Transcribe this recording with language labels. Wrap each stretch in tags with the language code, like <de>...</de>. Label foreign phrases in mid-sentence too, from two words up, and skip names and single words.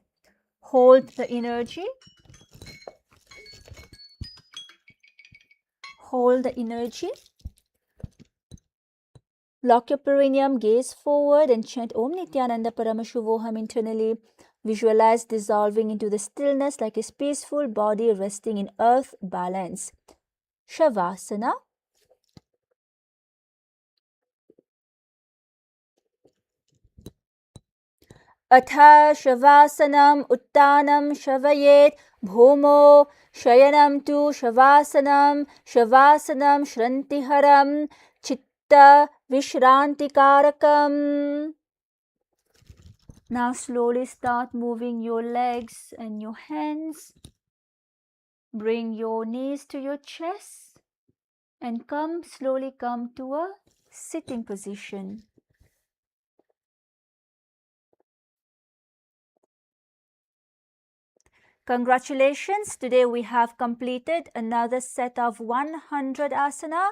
<en>Hold the energy. Hold the energy. Lock your perineum, gaze forward and chant</en> <sa>Om Nithyananda Paramashivoham</sa> <en>internally. Visualize dissolving into the stillness like a peaceful body resting in earth balance. Shavasana.</en> <sa>Atha Shavasanam Uttanam Shavayet Bhomo Shayanam tu Shavasanam Shavasanam Shrantiharam Chitta Vishrantikarakam.</sa> <en>Now slowly start moving your legs and your hands. Bring your knees to your chest and slowly come to a sitting position. Congratulations, today we have completed another set of 100 asana.</en>